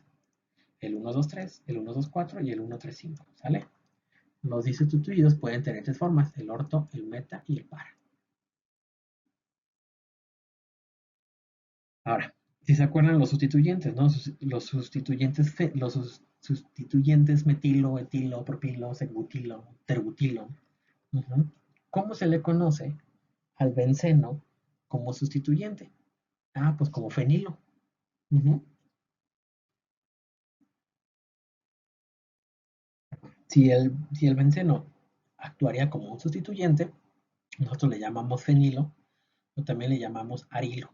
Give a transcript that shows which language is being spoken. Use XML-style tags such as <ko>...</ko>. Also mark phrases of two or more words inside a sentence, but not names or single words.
<es>El 1, 2, 3, el 1, 2, 4 y el 1, 3, 5. ¿Sale? Los disustituidos pueden tener 3 formas. El orto, el meta y el para. Ahora, si se acuerdan los sustituyentes, ¿no? Los sustituyentes metilo, etilo, propilo, secbutilo, tergutilo. ¿Cómo se le conoce al benceno como sustituyente? Ah, pues como fenilo. Si el benceno actuaría como un sustituyente, nosotros le llamamos fenilo o también le llamamos arilo.</es>